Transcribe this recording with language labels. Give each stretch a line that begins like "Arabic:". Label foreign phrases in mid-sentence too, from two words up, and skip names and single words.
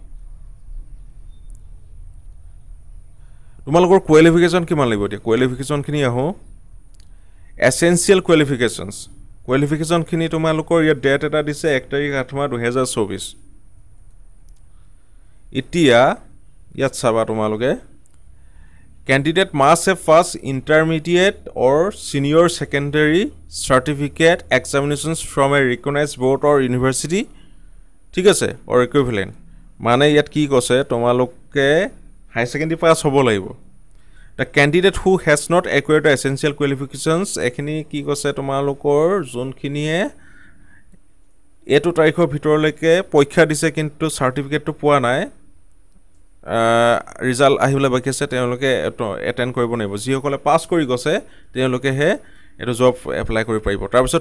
Assamese: তোমালোকৰ কোৱালিফিকেশন কিমান লাগিব এতিয়া কোৱালিফিকেশন খিনি আহো
English: essential qualification
Assamese: খিনি তোমালোকৰ ইয়াত ডেট এটা দিছে 1 তাৰিখ 8 মাহ 2024 এতিয়া ইয়াত চাবা তোমালোকে
English: candidate must have passed intermediate or senior secondary certificate examinations from a recognized board or university
Assamese: ঠিক আছে
English: or equivalent
Assamese: মানে ইয়াত কি কৈছে তোমালোকে
English: high secondary
Assamese: পাস হ'ব লাগিব
English: the candidate who has not acquired the essential qualifications
Assamese: এখিনি কি কৈছে তোমালোকৰ যোনখিনিয়ে এটো তাৰিখৰ ভিতৰলৈকে পৰীক্ষা দিছে কিন্তু সাৰ্টিফিকেটটো পোৱা নাই ৰিজাল্ট আহিবলৈ বাকি আছে তেওঁলোকে এটেন্ড কৰিব নেব যিসকলে পাস কৰি গৈছে তেওঁলোকে হে এটো জব এপ্লাই কৰি পাৰিব তাৰ পিছত